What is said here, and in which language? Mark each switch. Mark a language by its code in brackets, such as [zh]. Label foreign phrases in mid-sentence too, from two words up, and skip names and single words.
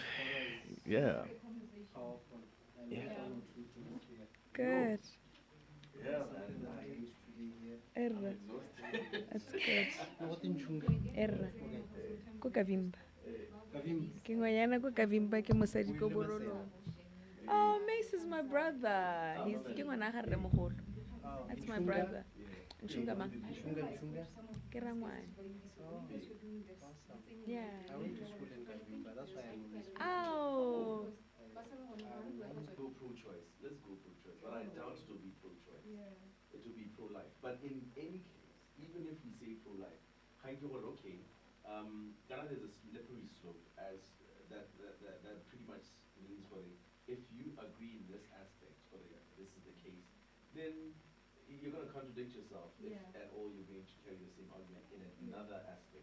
[en] Yeah. Good. Erra. That's good. [tn] Erra. Ko Kavimba. Ke ngwanyana ko Kavimba ke mosadi ko Borolong. [en] Oh, Mace is my brother. [tn] He's ke ngwana ga rre mogolo. [en] That's my brother. [tn] Nchunga ma. Ke rangwane. [en] Yeah. I went to school in Kavimba, that's why I know this. Oh. Go pro-choice. Let's go pro-choice. But I doubt it will be pro-choice. It will be pro-life. But in any case, even if we say pro-life, okay, Ghana there's a slippery slope as that pretty much means for the, if you agree in this aspect, for the, this is the case, then you're going to contradict yourself if at all you're going to carry the same argument in another aspect.